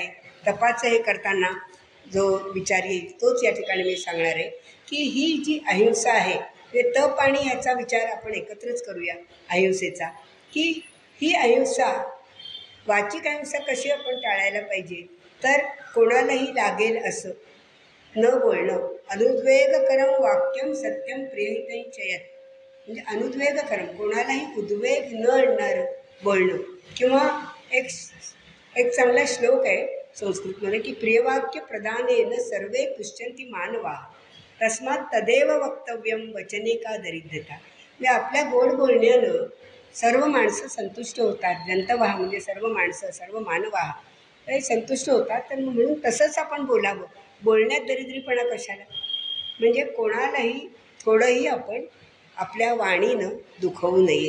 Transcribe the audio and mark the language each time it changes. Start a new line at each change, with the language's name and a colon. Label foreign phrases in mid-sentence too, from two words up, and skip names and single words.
Marathi: तपाचं हे करताना जो विचार येईल तोच या ठिकाणी मी सांगणार आहे की ही जी अहिंसा आहे, ते तप आणि ह्याचा विचार आपण एकत्रच करूया अहिंसेचा. की ही अहिंसा, वाचिक अहिंसा कशी आपण टाळायला पाहिजे, तर कोणालाही लागेल असं न बोलणं.
Sanskrit: अनुद्वेगकरम वाक्यम सत्यम प्रियहितैचयत,
Marathi: म्हणजे अनुद्वेगकरम, कोणालाही उद्वेग न आणणारं बोलणं. किंवा एक चांगला श्लोक आहे संस्कृतमध्ये की
Sanskrit: प्रियवाक्य प्रदानेन सर्वे पुष्यन्ति मानवा तस्मात तदेव वक्तव्यम वचने का दरिद्रता.
Marathi: म्हणजे आपल्या गोड बोलण्यानं सर्व माणसं संतुष्ट होतात. जंतवाह म्हणजे सर्व माणसं, सर्व मानवाह हे संतुष्ट होतात. तर म्हणून तसंच आपण बोलावं. बोलण्यात दरिद्रीपणा कशाला, म्हणजे कोणालाही थोडंही आपण आपल्या वाणीनं दुखवू नये.